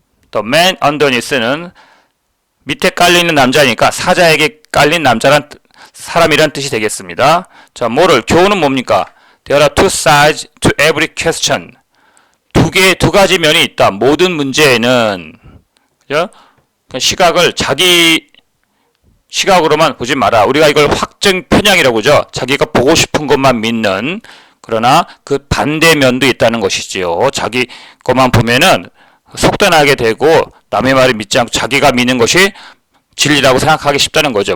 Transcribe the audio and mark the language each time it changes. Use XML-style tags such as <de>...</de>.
<ko>The man underneath는 밑에 깔려있는 남자니까 사자에게 깔린 사람이란 뜻이 되겠습니다. 자, 모럴 교훈은 뭡니까?</ko> <en>There are two sides to every question.</en> <ko>두 가지 면이 있다. 모든 문제에는. 그죠? 시각을 자기 시각으로만 보지 마라. 우리가 이걸 확증 편향이라고 하죠. 자기가 보고 싶은 것만 믿는. 그러나 그 반대면도 있다는 것이지요. 자기 것만 보면은 속단하게 되고 남의 말을 믿지 않고 자기가 믿는 것이 진리라고 생각하기 쉽다는 거죠.</ko>